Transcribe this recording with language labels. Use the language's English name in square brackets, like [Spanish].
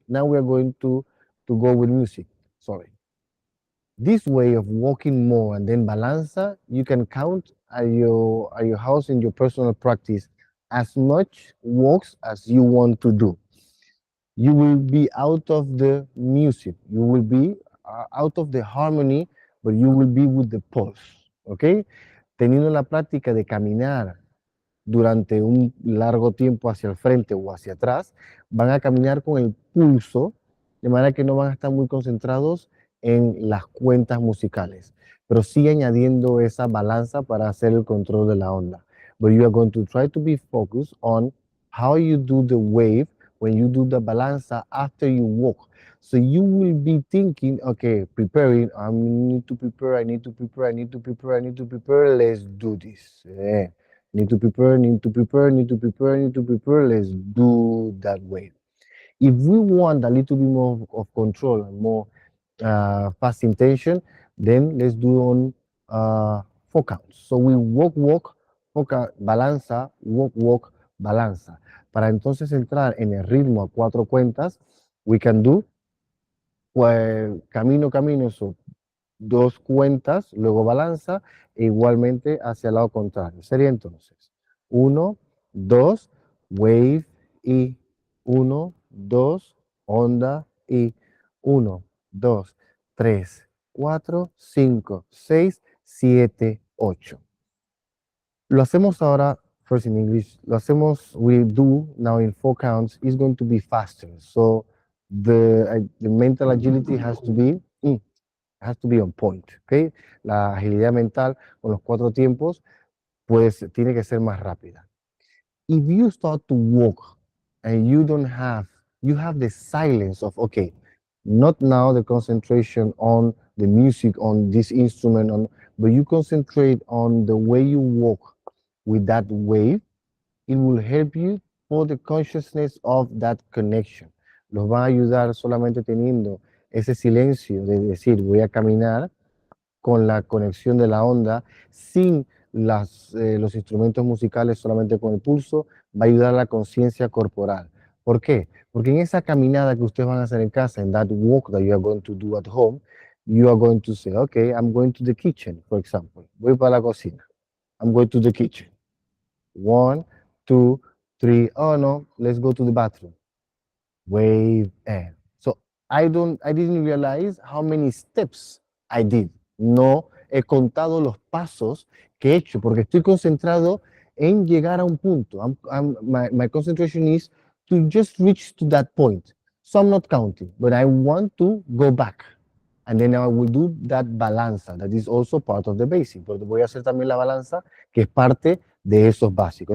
[English] Now we are going to go with music. Sorry. This way of walking more and then balanza, you can count at your house in your personal practice as much walks as you want to do. You will be out of the music, you will be out of the harmony, but you will be with the pulse, ¿ok? [Spanish] Teniendo la práctica de caminar durante un largo tiempo hacia el frente o hacia atrás, van a caminar con el pulso, de manera que no van a estar muy concentrados en las cuentas musicales, pero sí añadiendo esa balanza para hacer el control de la onda. [English] But you are going to try to be focused on how you do the wave when you do the balanza after you walk. So you will be thinking, okay, preparing, I need to prepare, I need to prepare, I need to prepare, I need to prepare, let's do this. Need to prepare, need to prepare, need to prepare, need to prepare, let's do that way. If we want a little bit more of control and more fast intention, then let's do on 4 counts. So we walk, walk, balanza, walk, walk, balanza. [Spanish] Para entonces entrar en el ritmo a 4 cuentas, [English] we can do [Spanish] pues, camino, camino, so 2 cuentas, luego balanza, e igualmente hacia el lado contrario. Sería entonces 1, 2, wave y 1, 2, onda y 1, 2, 3, 4, 5, 6, 7, 8. Lo hacemos ahora, [English] first in English, [Spanish] lo hacemos, [English] we do now in 4 counts, is going to be faster. So the mental agility has to be on point, ¿ok? [Spanish] La agilidad mental con los 4 tiempos, pues tiene que ser más rápida. [English] If you start to walk and you have the silence of, okay, not now the concentration on the music, on this instrument, but you concentrate on the way you walk with that wave, it will help you for the consciousness of that connection. [Spanish] Los va a ayudar solamente teniendo ese silencio de decir voy a caminar con la conexión de la onda sin los instrumentos musicales, solamente con el pulso, va a ayudar a la conciencia corporal. ¿Por qué? Porque en esa caminada que ustedes van a hacer en casa, en [English] that walk that you are going to do at home, you are going to say, okay, I'm going to the kitchen, for example. [Spanish] Voy para la cocina. [English] I'm going to the kitchen. 1, 2, 3, oh no, let's go to the bathroom. Wave and. So I didn't realize how many steps I did. [Spanish] No he contado los pasos que he hecho porque estoy concentrado en llegar a un punto. [English] My concentration is to just reach to that point. So I'm not counting, but I want to go back. And then I will do that balanza, that is also part of the basic. [Spanish] Porque voy a hacer también la balanza, que es parte de esos básicos.